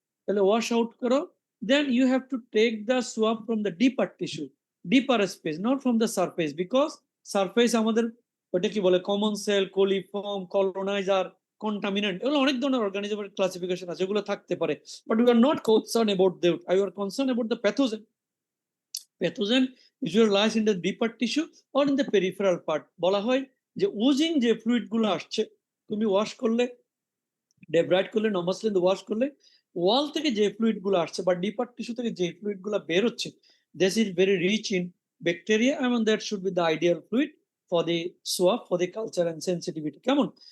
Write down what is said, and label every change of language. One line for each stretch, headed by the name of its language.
Bangla: তাহলে wash out করো,
English: then you have to take the swab from the deeper tissue, deeper space, not from the surface, because surface
Bangla: আমাদের ওটা কি বলে, common sell, কোলিফর্ম, coloniser, contaminant, এগুলো অনেক ধরনের অর্গানিজমের ক্লাসিফিকেশন আছে, এগুলো থাকতে পারে,
English: But we are not concern about that, I are concern about the pathogen. Pathogen usually lies in the deeper tissue or in the peripheral part,
Bangla: বলা হয় যে ওজিং যে ফ্লুইড গুলো আসছে, তুমি ওয়াশ করলে, ডেব্রাইট করলে, নমাসলিন ওয়াশ করলে, ওয়াল থেকে যে ফ্লুইড গুলো আসছে বা ডিপার টিস্যু থেকে যে ফ্লুইড গুলো বের হচ্ছে,
English: This is very rich in bacteria এবং that should be the ideal fluid for the swab, for the culture and sensitivity.
Bangla: কেমন?